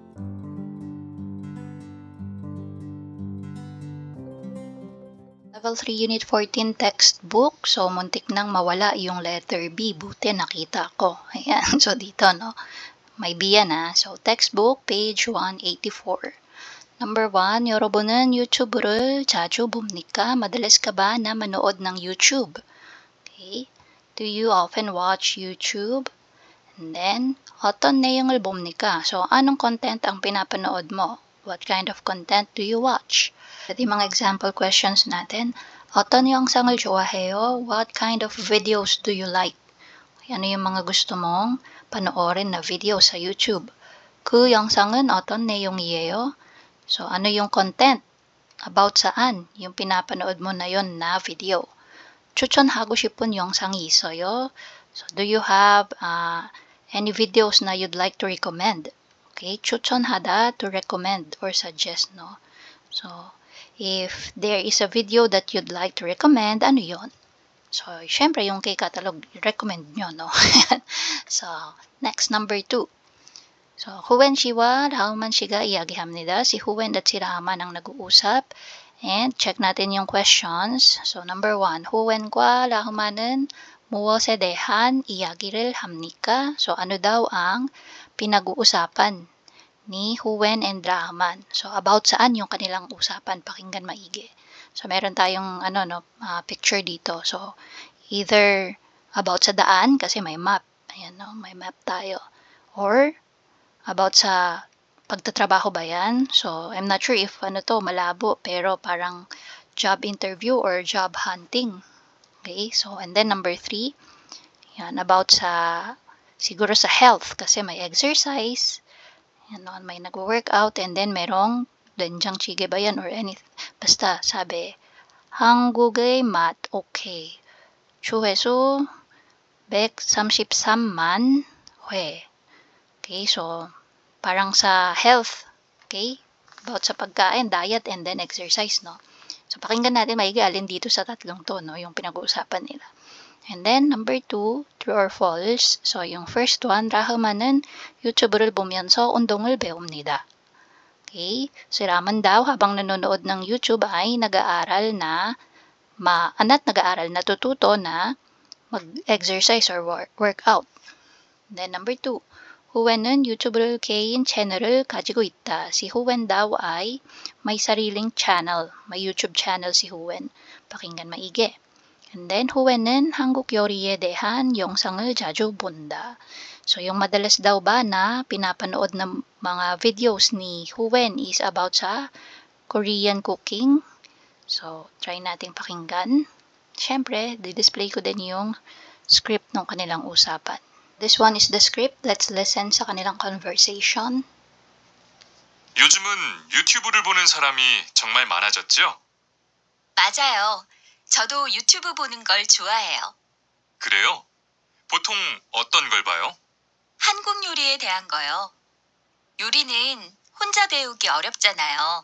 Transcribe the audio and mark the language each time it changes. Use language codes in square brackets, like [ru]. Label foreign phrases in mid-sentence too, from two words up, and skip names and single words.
[en] Level 3 Unit 14 textbook. [tl] So, muntik nang mawala yung letter B. Buti nakita ko. Ayan. So, dito, no? May B yan, ha? [en] So, textbook, page 184. Number 1, [ko] 여러분은 유튜브를 자주 봅니까? [tl] Madalas ka ba na manood ng YouTube? [en] Okay. Do you often watch YouTube? And then, [ko] 어떤 내용을 봅니까? [tl] So, anong content ang pinapanood mo? [en] What kind of content do you watch? [tl] Ito yung mga example questions natin. [ko] 어떤 영상을 좋아해요? [en] What kind of videos do you like? [tl] Ano yung mga gusto mong panoorin na video sa YouTube? [ko] 그 영상은 어떤 내용이에요? [tl] So, ano yung content? About saan? Yung pinapanood mo na yon na video. [ko] 추천하고 싶은 영상이 있어요? [en] So, do you have any videos [tl] na [en] you'd like to recommend? Okay, 추천하다, to recommend or suggest, no? So, if there is a video that you'd like to recommend, [tl] ano yon? So, syempre, yung K-Catalog, recommend nyo, no? [en] So, next, number 2. So, [ko] 후wen 씨와 라우만 씨가 이야기합니다. [tl] Si Huwen at si Raman ang nag-uusap. [en] And check [tl] natin yung questions. [en] So, number 1, [ko] 후wen과 라우만은 무엇에 대한 이야기를 합니까? [tl] So, ano daw ang pinag-uusapan ni Huwen and Rahman? So, about saan yung kanilang usapan? Pakinggan maigi. So, meron tayong picture dito. So, either about sa daan, kasi may map. Ayan, no? May map tayo. Or, about sa pagtatrabaho ba yan? [en] So, I'm not sure if [tl] malabo, pero parang [en] job interview or job hunting. Okay, so, and then number 3, [tl] yan, about siguro sa health, kasi may exercise, yan, may nag-workout, [en] and then [tl] merong doenjang chige ba yan [en] or anything. [tl] Basta, sabi, [ko] 한국의 맛, okay. 조회수 133만 회. [tl] Okay, so, parang sa health, okay? About sa pagkain, [en] diet, and then exercise, [tl] no? So, pakinggan natin maigi alin dito sa tatlong to, no? Yung pinag-uusapan nila. [en] And then, number 2, true or false. So, yung first one, [ko] 라흐만은 유튜브를 보면서 운동을 배웁니다. [en] Okay? [tl] Si Raman daw, habang nanonood ng YouTube ay nag-aaral na natututo na mag-exercise or workout. [en] And then, number 2, [ko] 후wen은 유튜브를 개인 채널을 가지고 있다. [tl] Si Huwen daw ay may sariling channel. May YouTube channel si Huwen. Pakinggan maigi. [en] And then, [ko] 후wen은 한국 요리에 대한 영상을 자주 본다. [tl] So, yung madalas daw ba na pinapanood ng mga videos ni Huwen is about sa [en] Korean cooking. [tl] So, try nating pakinggan. Siyempre, di-display ko din yung script ng kanilang usapan. [en] This one is the script. Let's listen [tl] sa kanilang [en] conversation. [ko] 요즘은 유튜브를 보는 사람이 정말 많아졌죠? 맞아요. 저도 유튜브 보는 걸 좋아해요. 그래요? 보통 어떤 걸 봐요? 한국 요리에 대한 거요. 요리는 혼자 배우기 어렵잖아요.